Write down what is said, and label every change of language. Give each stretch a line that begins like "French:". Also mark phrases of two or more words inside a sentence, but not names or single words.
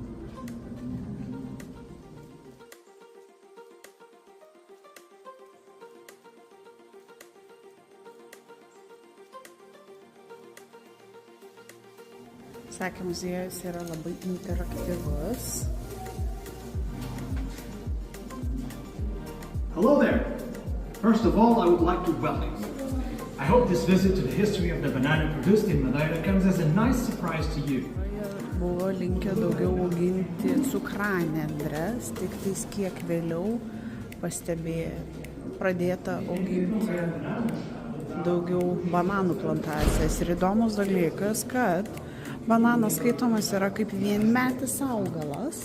Lithuanian: Sakė, muziejus yra labai interaktyvus.
English: Hello there. First of all, I would like to welcome you. I hope this visit to the history of the banana produced in Madeira comes as a nice surprise to you.
Lithuanian: Buvo linkę daugiau auginti cukranendres, tik tais kiek vėliau pradėta auginti daugiau bananų plantacijas. Ir įdomus dalykas, kad bananas skaitomas yra kaip vienmetis augalas.